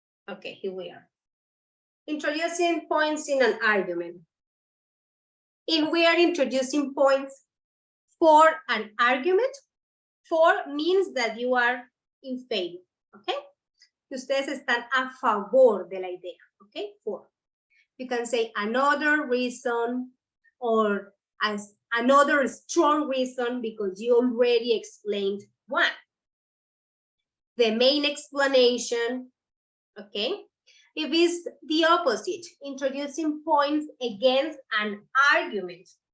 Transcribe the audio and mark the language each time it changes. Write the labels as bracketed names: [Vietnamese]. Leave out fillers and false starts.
[English] Okay, here we are. Introducing points in an argument. If we are introducing points for an argument, for means that you are in favor, okay? [Spanish] Ustedes están a favor de la idea, okay? [English] For. You can say another reason or as another strong reason because you already explained one. The main explanation, okay? If it's the opposite, introducing points against an argument.